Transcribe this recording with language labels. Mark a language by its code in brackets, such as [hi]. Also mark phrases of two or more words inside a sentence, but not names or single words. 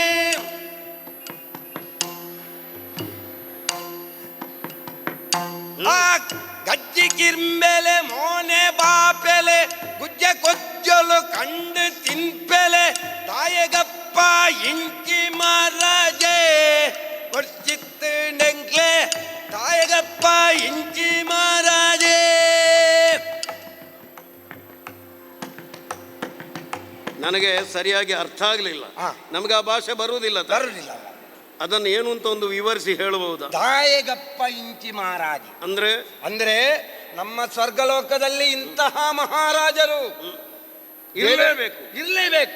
[tcy] ಗಜ್ಜಿ ಕಿರ್ಮೆಲೆ ಮೋನೆ ಬಾಪೆಲೆ ಗುಜ್ಜೆ ಕೊಜ್ಜಲು ಕಂಡು ತಿನ್ಪೆಲೆ ದಾಯಗಪ್ಪ ಇಂಚಿ ಮಾರಾಜೆ ಕೊಡ್ಚಿತ್ತು ನೆಂಗ್ಲೆ ದಾಯಗಪ್ಪ ಇಂಚಿ ಮಾರಾಜೆ. [kn] ನನಗೆ ಸರಿಯಾಗಿ ಅರ್ಥ ಆಗಲಿಲ್ಲ. ನಮಗೆ ಆ ಭಾಷೆ ಬರುವುದಿಲ್ಲ. ಅದನ್ನು ಏನು ಅಂತ ಒಂದು ವಿವರಿಸಿ ಹೇಳಬಹುದಾ? [tcy] ದಾಯಗಪ್ಪ ಇಂಚಿ ಮಹಾರಾಜ [kn] ಅಂದ್ರೆ ಅಂದ್ರೆ ನಮ್ಮ ಸ್ವರ್ಗಲೋಕದಲ್ಲಿ ಇಂತಹ ಮಹಾರಾಜರು ಇರಲೇಬೇಕು.